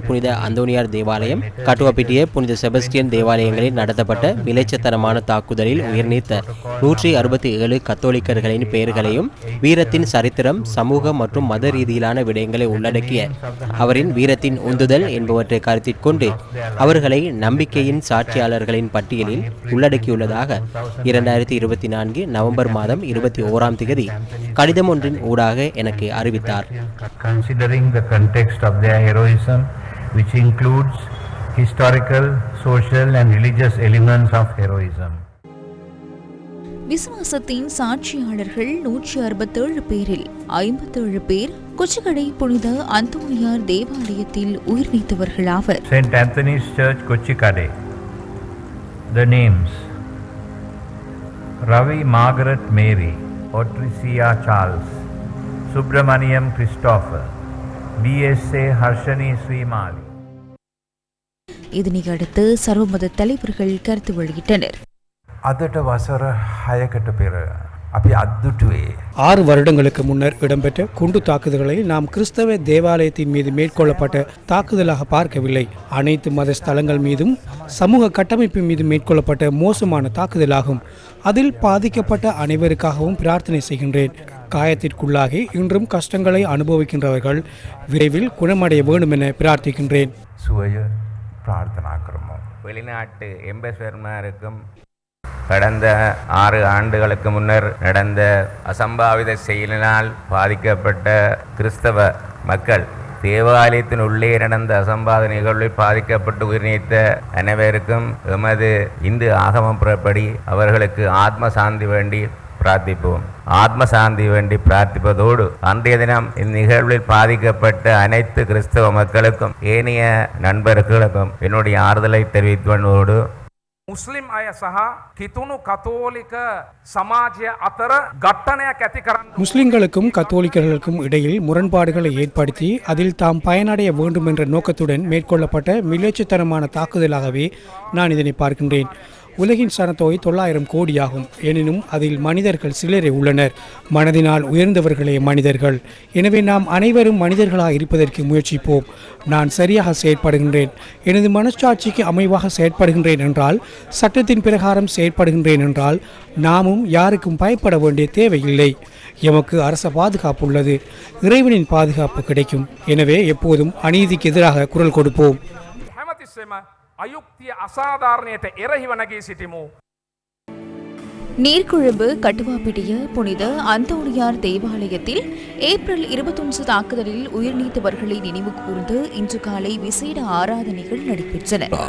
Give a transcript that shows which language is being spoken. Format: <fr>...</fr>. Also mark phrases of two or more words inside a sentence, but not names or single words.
<ta>புனித அந்தோணியார் தேவாலயம், கட்டுவப்பிட்டிய புனித செபஸ்டியன் தேவாலயங்களில் நடத்தப்பட்ட விளைச்சத்தனமான தாக்குதலில் உயிர்நீத்த 167 கத்தோலிக்கர்களின் பெயர்களையும் வீரத்தின் சரித்திரம், சமூக மற்றும் மத ரீதியிலான விடயங்களை உள்ளடக்கிய அவரின் வீரத்தின் உந்துதல் என்பவற்றை கருத்தில் கொண்டு அவர்களை நம்பிக்கையின் சாட்சியாளர்களின் பட்டியலில் உள்ளடக்கியுள்ளதாக 2024 நவம்பர் மாதம் 21 கடிதம் ஒன்றின் ஊடாக எனக்கு அறிவித்தார்.</ta> <en>Considering the context of their heroism, which includes historical, social and religious elements of heroism.</en> <ta>விசுவாசத்தின் சாட்சியாளர்கள் 167 பேரில் 57 பேர் கொச்சிக்கடை புனித அந்தோணியார் தேவாலயத்தில் உயிர் நீத்தவர்களாவர்.</ta> <en>St. Anthony's Church, Kochikade. The names: Ravi Margaret Mary, Patricia Charles, Subramaniam Christopher, B.S.A. Harshani Srimali.</en> <ta>இதனையடுத்து சர்வமத தலைவர்கள் கருத்து வெளியிட்டனர்.</ta> <si>අදට වසර 6කට පෙර අපි අද්දුටුවේ</si> <ta>6 வருடங்களுக்கு முன்னர் இடம்பெற்ற குண்டு தாக்குதல்களை நாம் கிறிஸ்தவ தேவாலயத்தின் மீது மேற்கொள்ளப்பட்ட தாக்குதலாக பார்க்கவில்லை. அனைத்து மத ஸ்தலங்கள் மீதும் சமூக கட்டமைப்பு மீது மேற்கொள்ளப்பட்ட மோசமான தாக்குதலாகும். அதில் பாதிக்கப்பட்ட அனைவருக்காகவும் பிரார்த்தனை செய்கின்றேன். காயத்திற்குள்ளாகி இன்றும் கஷ்டங்களை அனுபவிக்கின்றவர்கள் விரைவில் குணமடைய வேண்டும் என பிரார்த்திக்கின்றேன்.</ta> <si>සුවය ප්‍රාර්ථනා කරමු.</si> <ta>வெளிநாட்டு எம்பசர்மாருக்கும் கடந்த 6 ஆண்டுகளுக்கு முன்னர் நடந்த அசம்பாவித செயலினால் பாதிக்கப்பட்ட கிறிஸ்தவ மக்கள், தேவாலயத்தின் உள்ளே நடந்த அசம்பாவித நிகழ்வில் பாதிக்கப்பட்டு உயிர்நீத்த அனைவருக்கும் எமது இந்து ஆகமம் புறப்படி அவர்களுக்கு ஆத்ம சாந்தி வேண்டி பிரார்த்திப்போம். ஆத்ம சாந்தி வேண்டி பிரார்த்திப்பதோடு அன்றைய தினம் இந்நிகழ்வில் பாதிக்கப்பட்ட அனைத்து கிறிஸ்தவ மக்களுக்கும் ஏனைய நண்பர்களுக்கும் என்னுடைய ஆறுதலை தெரிவிப்பதோடு</ta> <si>මුස්ලිම් අය සහ කිතුුණු කතෝලික සමාජය අතර ගට්ටනයක් ඇති කරන්න</si> <ta>முஸ்லிம்களுக்கும் கத்தோலிக்கர்களுக்கும் இடையில் முரண்பாடுகளை ஏற்படுத்தி அதில் தாம் பயனடைய வேண்டும் என்ற நோக்கத்துடன் மேற்கொள்ளப்பட்ட மிலேச்சத்தனமான தாக்குதலாகவே நான் இதனை பார்க்கின்றேன். உலகின் சனத்தொகை 900 கோடியாகும். எனினும் அதில் மனிதர்கள் சிலரே உள்ளனர். மனதினால் உயர்ந்தவர்களே மனிதர்கள். எனவே நாம் அனைவரும் மனிதர்களாக இருப்பதற்கு முயற்சிப்போம். நான் சரியாக செயற்படுகின்றேன், எனது மனச்சாட்சிக்கு அமைவாக செயற்படுகின்றேன் என்றால், சட்டத்தின் பிரகாரம் செயற்படுகின்றேன் என்றால், நாமும் யாருக்கும் பயப்பட வேண்டிய தேவையில்லை. எமக்கு அரச பாதுகாப்பு உள்ளது. இறைவனின் பாதுகாப்பு கிடைக்கும். எனவே எப்போதும் அநீதிக்கு எதிராக குரல் கொடுப்போம்.</ta> <si>අයුක්තිය අසාධාරණයට එරෙහිව නැගී සිටිමු.</si> <ta>நீர்கொழும்பு கட்டுவாப்பிட்டிய புனித அந்தோணியார் தேவாலயத்தில் ஏப்ரல் 21 தாக்குதலில் உயிர்நீத்தவர்களை நினைவு கூர்ந்து இன்று காலை விசேட ஆராதனைகள் நடைபெற்றன.</ta>